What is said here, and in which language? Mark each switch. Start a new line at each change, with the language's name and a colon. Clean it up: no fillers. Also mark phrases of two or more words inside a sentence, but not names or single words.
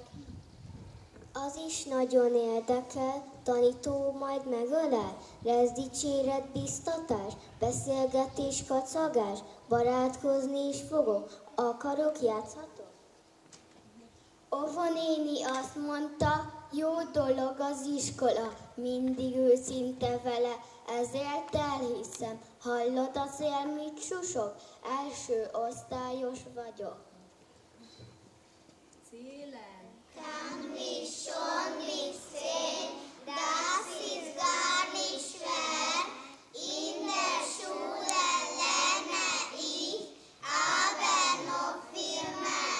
Hungarian: Az is nagyon érdekel, tanító majd megölel, lesz dicséret, biztatás, beszélgetés, kacagás, barátkozni is fogok, akarok, játszhatok? Óvonéni azt mondta, jó dolog az iskola, mindig őszinte vele, ezért elhiszem, hallod azért mit susog, első osztályos vagyok.
German: Kann mich schon nicht sehen, das ist gar nicht schwer. In der Schule lerne ich, aber noch viel mehr.